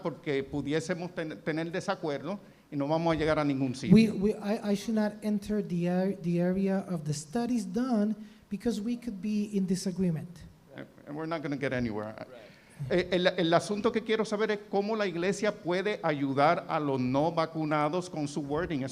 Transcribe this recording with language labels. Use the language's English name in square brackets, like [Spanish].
[Spanish] Porque pudiésemos tener desacuerdo y no vamos a llegar a ningún sitio. [English] I should not enter the area of the studies done because we could be in disagreement. And we're not going to get anywhere. [Spanish] El asunto que quiero saber es cómo la iglesia puede ayudar a los no vacunados con su wording.